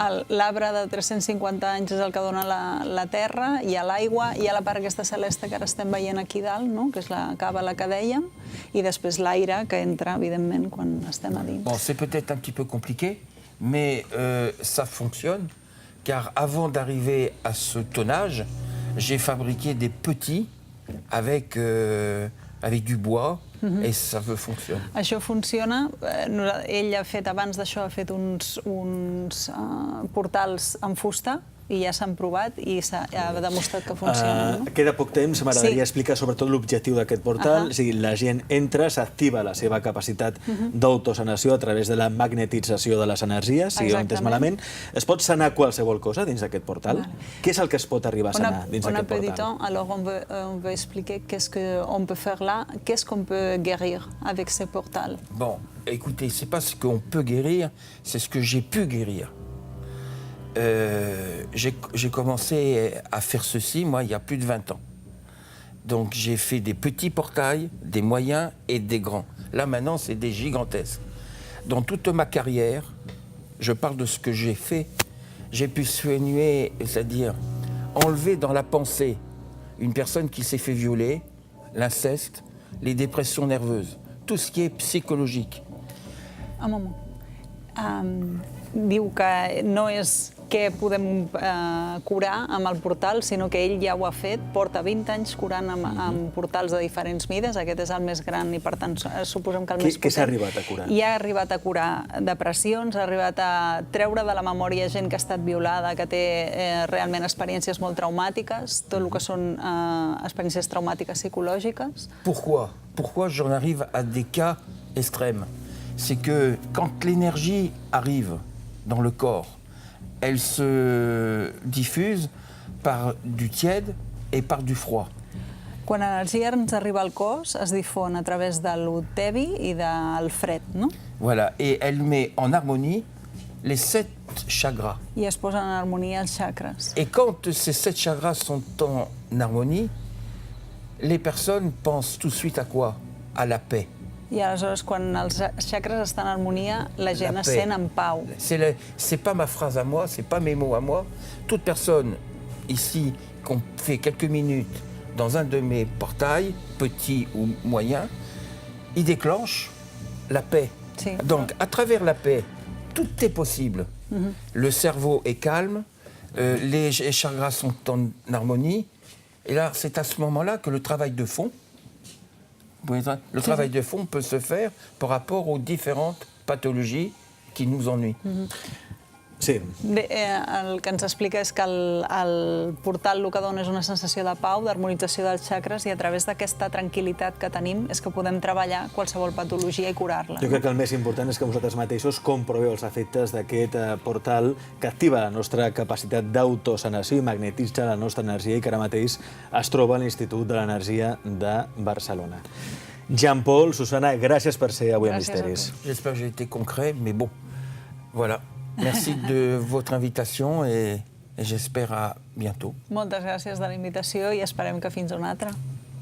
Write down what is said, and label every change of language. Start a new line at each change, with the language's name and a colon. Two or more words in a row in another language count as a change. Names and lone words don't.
Catalan: L'arbre de 350 anys és el que dona la terra, hi ha l'aigua, hi ha la part aquesta celeste que ara estem veient aquí dalt, no? Que és la càbala que dèiem, i després l'aire que entra, evidentment, quan estem a dins.
French: Bon, c'est peut-être un petit peu compliqué, mais ça fonctionne, car avant d'arriver à ce tonnage, j'ai fabriqué des petits avec du bois, et ça fonctionne.
Catalan: Això funciona. Ell ha fet, abans d'això, ha fet uns portals en fusta i ja s'han provat i ha demostrat que funcionen. No? Queda poc temps, m'agradaria explicar sobretot l'objectiu d'aquest portal. O sigui, la gent entra, s'activa la seva capacitat d'autosanació a través de la magnetització de les energies, si ho he entès malament. Es pot sanar qualsevol cosa dins d'aquest portal? Què és el que es pot arribar a sanar dins d'aquest portal?
French: Alors on veut expliquer qu'est-ce qu'on peut faire là, qu'est-ce qu'on peut guérir avec ce portal. Bon, écoutez, c'est pas ce qu'on peut guérir, c'est ce que j'ai pu guérir. J'ai commencé à faire ceci, moi, il y a plus de 20 ans. Donc j'ai fait des petits portails, des moyens et des grands. Là, maintenant, c'est des gigantesques. Dans toute ma carrière, je parle de ce que j'ai fait, j'ai pu soigner, c'est-à-dire enlever dans la pensée une personne qui s'est fait violer, l'inceste, les dépressions nerveuses, tout ce qui est psychologique. Un moment.
Catalan: Diu que no és què podem curar amb el portal, sinó que ell ja ho ha fet, porta 20 anys curant amb portals de diferents mides, aquest és el més gran i per tant suposem que el més potent. Què s'ha arribat a curar? I ha arribat a curar depressions, ha arribat a treure de la memòria gent que ha estat violada, que té realment experiències molt traumàtiques, tot el que són experiències traumàtiques psicològiques.
French: Pourquoi? Pourquoi j'en arrive à des cas extrêmes? C'est que quand l'énergie arrive dans le corps, elle se diffuse par du tiède et par du froid.
Catalan: Quan l'energia ens arriba al cos, es difon a través de lo tebi i del fred, no?
French: Voilà, et elle met en harmonie les 7 chakras.
Catalan: I es posen en harmonia els xacres.
French: Et quand ces 7 chakras sont en harmonie, les personnes pensent tout de suite à quoi? À la paix.
Catalan: I aleshores, quan els xacres estan en harmonia, la gent es sent en pau.
French: C'est pas ma phrase à moi, c'est pas mes mots à moi. Toute personne ici qu'on fait quelques minutes dans un de mes portails, petit ou moyen, il déclenche la paix.
Catalan: Sí.
French: Donc, à travers la paix, tout est possible. Le cerveau est calme, les chakras sont en harmonie, et là, c'est à ce moment-là que le travail de fond, le travail de fond peut se faire par rapport aux différentes pathologies qui nous ennuient.
Catalan: Sí. Bé, el que ens explica és que el portal el que dona és una sensació de pau, d'harmonització dels xacres, i a través d'aquesta tranquil·litat que tenim és que podem treballar qualsevol patologia i curar-la. Jo crec que el més important és que vosaltres mateixos comproveu els efectes d'aquest portal que activa la nostra capacitat d'autosanació i magnetitza la nostra energia i que ara mateix es troba a l'Institut de l'Energia de Barcelona. Jean-Paul, Susana, gràcies per ser avui a Misteris.
French: J'espère que j'ai été concret, mais bon, voilà. Merci de votre invitation et j'espère à bientôt.
Catalan: Moltes gràcies de la invitació i esperem que fins a una altra.